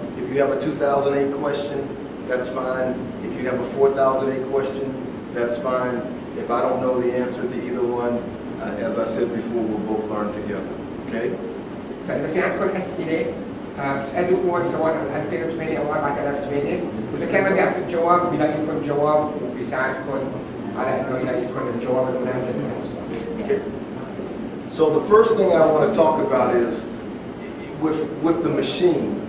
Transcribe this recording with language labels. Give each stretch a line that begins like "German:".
English: If you have a 2008 question, that's fine. If you have a 4008 question, that's fine. If I don't know the answer to either one, as I said before, we'll both learn together. Okay?
Arabic: فاذا في عندكم اسئله بتسالوا هو سواء عن 2008 او 4008 واذا كان ما بيعرف الجواب بيلاقي لكم الجواب وبيساعدكم على انه يلاقي لكم الجواب المناسب لهالسؤال.
English: Okay. So the first thing I want to talk about is with the machine.